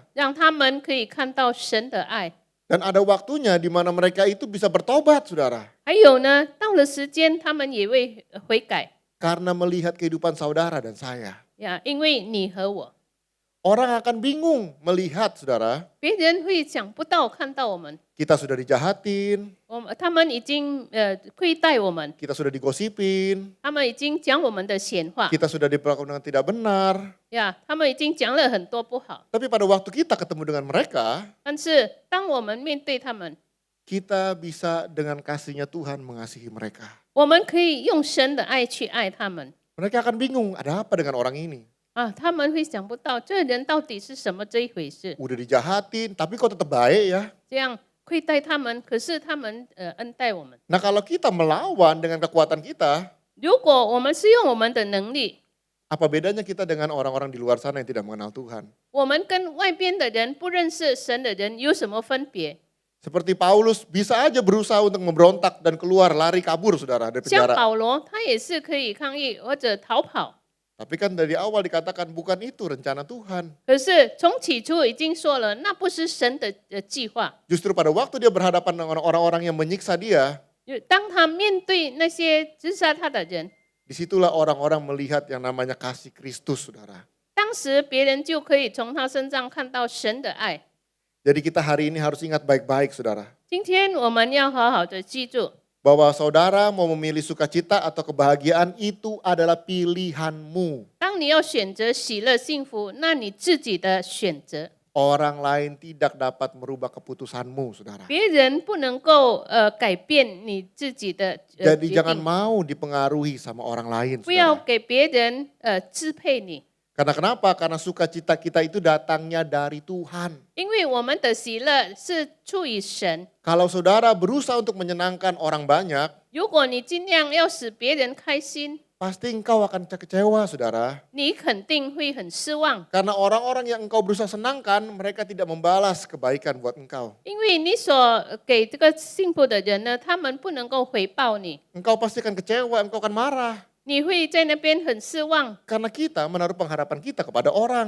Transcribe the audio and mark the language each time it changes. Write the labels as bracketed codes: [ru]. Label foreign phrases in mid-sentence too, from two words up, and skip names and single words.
[zh] 让他们可以看到神的爱。 [id] Dan ada waktunya di mana mereka itu bisa bertobat, saudara. [zh] 还有呢，到了时间，他们也会悔改 [id] Karena melihat kehidupan saudara dan saya. [zh] 呀，因为你和我， [id] Orang akan bingung melihat, saudara. [zh] 别人会想不到看到我们， [id] Kita sudah dijahatin, [zh] 他们已经亏待我们， [id] kita sudah digosipin, [zh] 他们已经讲我们的闲话 [id] kita sudah diperlakukan dengan tidak benar. [zh] 呀，他们已经讲了很多不好。 [id] Tapi pada waktu kita ketemu dengan mereka, [zh] 但是当我们面对他们， [id] kita bisa dengan kasihnya Tuhan mengasihi mereka. [zh] 我们可以用神的爱去爱他们 [id] Mereka akan bingung, ada apa dengan orang ini? [zh] 啊，他们会想不到这人到底是什么这一回事， [id] Udah dijahatin, tapi kok tetap baik ya? [zh] 这样亏待他们，可是他们恩待我们。 [id] Nah kalau kita melawan dengan kekuatan kita, [zh] 如果我们是用我们的能力， [id] apa bedanya kita dengan orang-orang di luar sana yang tidak mengenal Tuhan? [zh] 我们跟外边的人不认识神的人有什么分别？ [id] Seperti Paulus bisa aja berusaha untuk memberontak dan keluar, lari kabur saudara dari [zh] 像 [id] penjara. [zh] 保罗，他也是可以抗议或者逃跑， [id] Tapi kan dari awal dikatakan bukan itu rencana Tuhan. [zh] 可是从起初已经说了，那不是神的计划。 [id] Justru pada waktu dia berhadapan dengan orang-orang yang menyiksa dia, [zh] 当他面对那些击杀他的人， [id] disitulah orang-orang melihat yang namanya kasih Kristus saudara. [zh] 当时别人就可以从他身上看到神的爱。 [id] Jadi kita hari ini harus ingat baik-baik saudara. [zh] 今天我们要好好的记住， [id] Bahwa saudara mau memilih sukacita atau kebahagiaan itu adalah pilihanmu. [zh] 当你要选择喜乐幸福，那你自己的选择， [id] Orang lain tidak dapat merubah keputusanmu saudara. [zh] 别人不能够改变你自己的 [id] Jadi [zh] 决 [id] jangan [zh] 定， [id] mau dipengaruhi sama orang lain [zh] 不要 [id] saudara. [zh] 给别人支配你。 [id] Karena kenapa? Karena sukacita kita itu datangnya dari Tuhan. [zh] 因为我们的喜乐是出于神。 [id] Kalau saudara berusaha untuk menyenangkan orang banyak, [zh] 如果你尽量要使别人开心， [id] pasti engkau akan kecewa saudara. [zh] 你肯定会很失望， [id] Karena orang-orang yang engkau berusaha senangkan, mereka tidak membalas kebaikan buat engkau. [zh] 因为你所给这个幸福的人呢，他们不能够回报你， [id] Engkau pasti akan kecewa, engkau akan marah. [zh] 你会在那边很失望， [id] Karena kita menaruh pengharapan kita kepada orang,